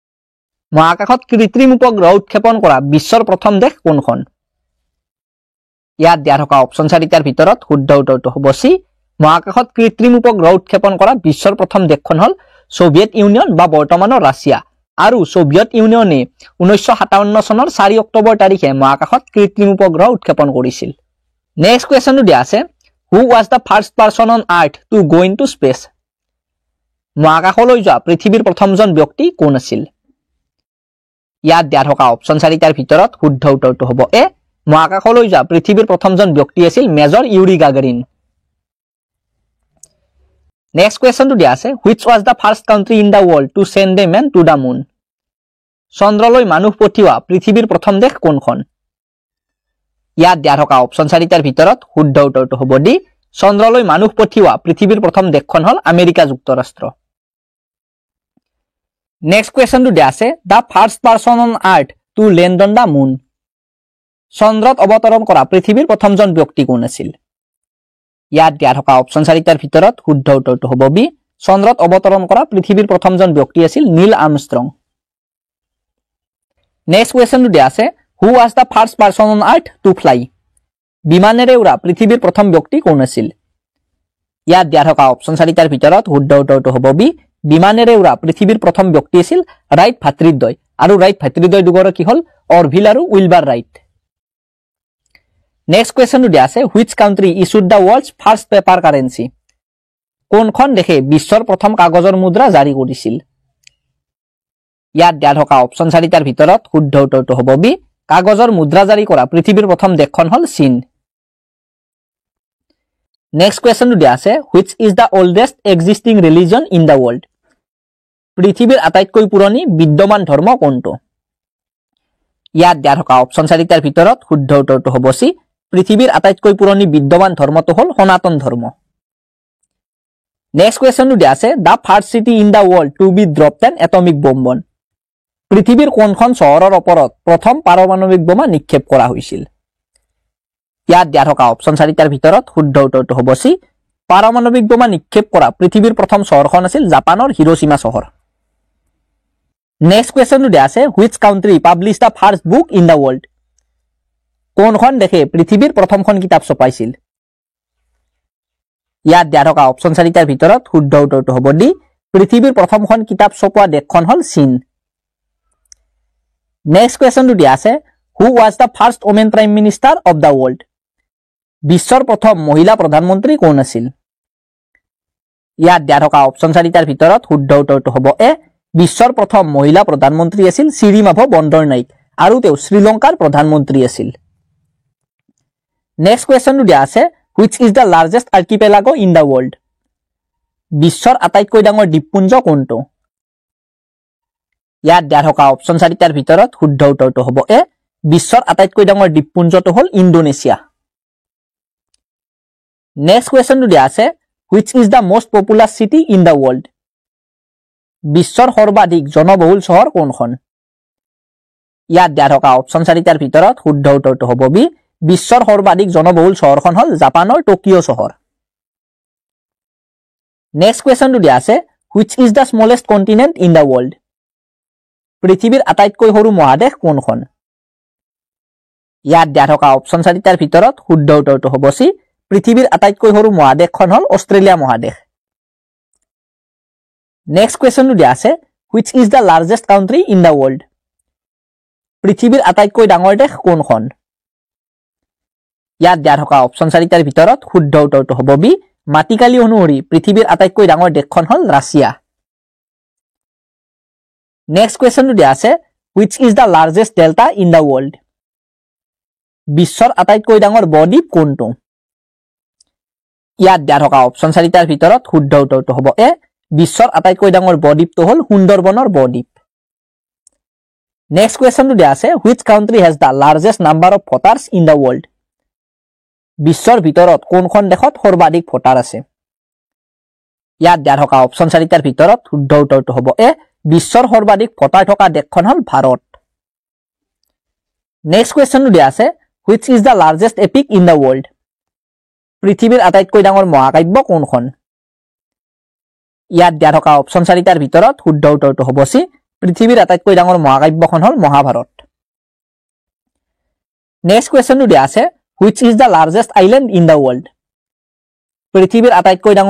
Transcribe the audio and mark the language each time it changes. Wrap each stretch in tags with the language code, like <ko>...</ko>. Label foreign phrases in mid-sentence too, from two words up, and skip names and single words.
<as>মহাকাশত কৃত্ৰিম উপগ্ৰহ উৎক্ষেপণ কৰা বিশ্বৰ প্ৰথম দেশ কোনখন ইয়াত দিয়া থকা অপচন 4টাৰ ভিতৰত শুদ্ধ উত্তৰটো হ'ব সি মহাকাশত কৃত্ৰিম উপগ্ৰহ উৎক্ষেপণ কৰা বিশ্বৰ প্ৰথম দেশখন হ'ল সোভিয়েট ইউনিয়ন বা বৰ্তমানৰ ৰাছিয়া আৰু সোভিয়েট ইউনিয়নে 1957 চনৰ 4 অক্টোবৰ তাৰিখে মহাকাশত কৃত্ৰিম উপগ্ৰহ উৎক্ষেপণ কৰিছিল</as> <en>next questionটো</en> <as>দিয়া আছে</as> <en>who was the first person on earth to go into space</en> <as>মহাকাশলৈ যোৱা পৃথিৱীৰ প্ৰথমজন ব্যক্তি কোন আছিল ইয়াত দিয়া থকা অপচন 4টাৰ ভিতৰত শুদ্ধ উত্তৰটো হ'ব এ মহাকাশলৈ যোৱা পৃথিৱীৰ প্ৰথমজন ব্যক্তি আছিল মেজৰ ইউৰি গাগাৰিন</as> <en>next questionটো</en> <as>দিয়া আছে</as> <en>which was the first country in the world to send a man to the moon</en> <as>চন্দ্ৰলৈ মানুহ পঠিওৱা পৃথিৱীৰ প্ৰথম দেশ কোনখন ইয়াত দিয়া থকা অপচন 4টাৰ ভিতৰত শুদ্ধ উত্তৰটো হ'ব ডি চন্দ্ৰলৈ মানুহ পঠিওৱা পৃথিৱীৰ প্ৰথম দেশখন হ'ল আমেৰিকা যুক্তৰাষ্ট্ৰ</as> <en>next questionটো</en> <as>দিয়া আছে</as> <en>the first person on earth to land on the moon</en> <as>চন্দ্ৰত অৱতৰণ কৰা পৃথিৱীৰ প্ৰথমজন ব্যক্তি কোন আছিল ইয়াত দিয়া থকা অপচন 4টাৰ ভিতৰত শুদ্ধ উত্তৰটো হ'ব বি চন্দ্ৰত অৱতৰণ কৰা পৃথিৱীৰ প্ৰথমজন ব্যক্তি আছিল নীল আৰ্মষ্ট্ৰং</as> <en>next questionটো</en> <as>দিয়া আছে</as> <en>who was the first person on earth to fly</en> <as>বিমানেৰে উৰা পৃথিৱীৰ প্ৰথম ব্যক্তি কোন আছিল ইয়াত দিয়া থকা অপচন 4টাৰ ভিতৰত শুদ্ধ উত্তৰটো হ'ব বি বিমানেৰে উৰা পৃথিৱীৰ প্ৰথম ব্যক্তি আছিল ৰাইট ভাতৃদ্বয় আৰু ৰাইট ভাতৃদ্বয় দুগৰাকী হ'ল অৰভিল আৰু উইলবাৰ ৰাইট</as> <en>next questionটো</en> <as>দিয়া আছে</as> <en>which country issued the world's first paper currency</en> <as>কোনখন দেশে বিশ্বৰ প্ৰথম কাগজৰ মুদ্ৰা জাৰি কৰিছিল ইয়াত দিয়া থকা অপচন 4টাৰ ভিতৰত শুদ্ধ উত্তৰটো হ'ব বি কাগজৰ মুদ্ৰা জাৰি কৰা পৃথিৱীৰ প্ৰথম দেশখন হ'ল চীন</as> <en>next questionটো</en> <as>দিয়া আছে</as> <en>which is the oldest existing religion in the world</en> <as>পৃথিৱীৰ আটাইতকৈ পুৰণি বিদ্যমান ধৰ্ম কোনটো ইয়াত দিয়া থকা অপচন 4টাৰ ভিতৰত শুদ্ধ উত্তৰটো হ'ব সি পৃথিৱীৰ আটাইতকৈ পুৰণি বিদ্যমান ধৰ্মটো হ'ল সনাতন ধৰ্ম</as> <en>next questionটো</en> <as>দিয়া আছে</as> <en>the first city in the world to be dropped an atomic bomb on</en> <as>পৃথিৱীৰ কোনখন চহৰৰ ওপৰত প্ৰথম পাৰমাণৱিক বোমা নিক্ষেপ কৰা হৈছিল ইয়াত দিয়া থকা অপচন 4টাৰ ভিতৰত শুদ্ধ উত্তৰটো হ'ব সি পাৰমাণৱিক বোমা নিক্ষেপ কৰা পৃথিৱীৰ প্ৰথম চহৰখন আছিল জাপানৰ হিৰোশ্বিমা চহৰ</as> <en>next questionটো</en> <as>দিয়া আছে</as> <en>which country published the first book in the world</en> <as>কোনখন দেশে পৃথিৱীৰ প্ৰথমখন কিতাপ ছপাইছিল ইয়াত দিয়া থকা অপচন 4টাৰ ভিতৰত শুদ্ধ উত্তৰটো হ'ব ডি পৃথিৱীৰ প্ৰথমখন কিতাপ ছপোৱা দেশখন হ'ল চীন</as> <en>next questionটো</en> <as>দিয়া আছে</as> <en>who was the first woman prime minister of the world</en> <as>বিশ্বৰ প্ৰথম মহিলা প্ৰধানমন্ত্ৰী কোন আছিল ইয়াত দিয়া থকা অপচন 4টাৰ ভিতৰত শুদ্ধ উত্তৰটো হ'ব এ বিশ্বৰ প্ৰথম মহিলা প্ৰধানমন্ত্ৰী আছিল শ্ৰীমাভো বন্দৰনাইক আৰু তেওঁ শ্ৰীলংকাৰ প্ৰধানমন্ত্ৰী আছিল</as> <en>next questionটো</en> <as>দিয়া আছে</as> <en>which is the largest archipelago in the world</en> <as>বিশ্বৰ আটাইতকৈ ডাঙৰ দ্বীপপুঞ্জ কোনটো ইয়াত দিয়া থকা অপচন 4টাৰ ভিতৰত শুদ্ধ উত্তৰটো হ'ব এ বিশ্বৰ আটাইতকৈ ডাঙৰ দ্বীপপুঞ্জটো হ'ল ইণ্ডোনেছিয়া</as> <en>next questionটো</en> <as>দিয়া আছে</as> <en>which is the most populous city in the world</en> <as>বিশ্বৰ সৰ্বাধিক জনবহুল চহৰ কোনখন ইয়াত দিয়া থকা অপচন 4টাৰ ভিতৰত শুদ্ধ উত্তৰটো হ'ব বি বিশ্বৰ সৰ্বাধিক জনবহুল চহৰখন হ'ল জাপানৰ টকিঅ' চহৰ</as> <en>next questionটো</en> <as>দিয়া আছে</as> <en>which is the smallest continent in the world</en> <as>পৃথিৱীৰ আটাইতকৈ সৰু মহাদেশ কোনখন ইয়াত দিয়া থকা অপচন 4টাৰ ভিতৰত শুদ্ধ উত্তৰটো হ'ব সি পৃথিৱীৰ আটাইতকৈ সৰু মহাদেশখন হ'ল অষ্ট্ৰেলিয়া মহাদেশ</as> <en>next questionটো</en> <as>দিয়া আছে</as> <en>which is the largest country in the world</en> <as>পৃথিৱীৰ আটাইতকৈ ডাঙৰ দেশ কোনখন ইয়াত দিয়া থকা অপচন 4টাৰ ভিতৰত শুদ্ধ উত্তৰটো হ'ব বি মাটিকালি অনুসৰি পৃথিৱীৰ আটাইতকৈ ডাঙৰ দেশখন হ'ল ৰাছিয়া</as> <en>next questionটো</en> <as>দিয়া আছে</as> <en>which is the largest delta in the world</en> <as>বিশ্বৰ আটাইতকৈ ডাঙৰ বদ্বীপ কোনটো ইয়াত দিয়া থকা অপচন 4টাৰ ভিতৰত শুদ্ধ উত্তৰটো হ'ব এ বিশ্বৰ আটাইতকৈ ডাঙৰ বদ্বীপটো হ'ল সুন্দৰবনৰ বদ্বীপ</as> <en>next questionটো</en> <as>দিয়া আছে</as> <en>which country has the largest number of voters in the world</en> <as>বিশ্বৰ ভিতৰত কোনখন দেশত সৰ্বাধিক ভোটাৰ আছে ইয়াত দিয়া থকা অপচন 4টাৰ ভিতৰত শুদ্ধ উত্তৰটো হ'ব এ বিশ্বৰ সৰ্বাধিক ভোটাৰ থকা দেশখন হ'ল ভাৰত</as> <en>next questionটো</en> <as>দিয়া আছে</as> <en>which is the largest epic in the world</en> <as>পৃথিৱীৰ আটাইতকৈ ডাঙৰ মহাকাব্য কোনখন ইয়াত দিয়া থকা অপচন 4টাৰ ভিতৰত শুদ্ধ উত্তৰটো হ'ব সি পৃথিৱীৰ আটাইতকৈ ডাঙৰ মহাকাব্যখন হ'ল মহাভাৰত</as> <en>next questionটো</en> <as>দিয়া আছে</as> <en>which is the largest island in the world</en> <as>পৃথিৱীৰ আটাইতকৈ ডাঙৰ</as>